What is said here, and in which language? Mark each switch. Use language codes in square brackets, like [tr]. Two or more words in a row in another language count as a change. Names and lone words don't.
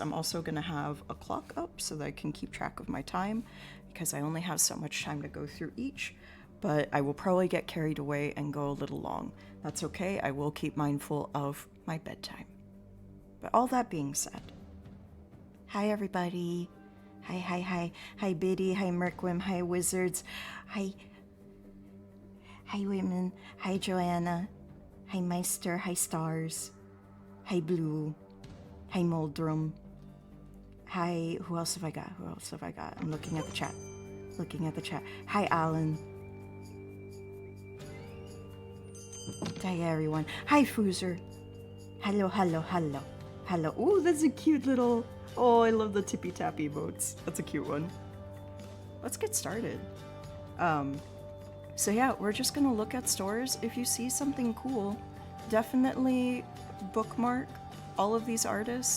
[en] I'm also gonna have a clock up so that I can keep track of my time because I only have so much time to go through each, but I will probably get carried away and go a little long. That's okay, I will keep mindful of my bedtime. But all that being said, hi everybody. Hi Biddy, hi Merkwim, hi Wizards, hi Women, hi Joanna, hi Meister, hi Stars, hi Blue, hi Muldrum, hi, who else have I got? I'm looking at the chat. Hi Alan. Hi everyone. Hi Foozer. Hello. Ooh, that's a cute little... Oh, I love the tippy tappy emotes. That's a cute one. Let's get started. So yeah, we're just gonna look at stores. If you see something cool, definitely bookmark all of these artists.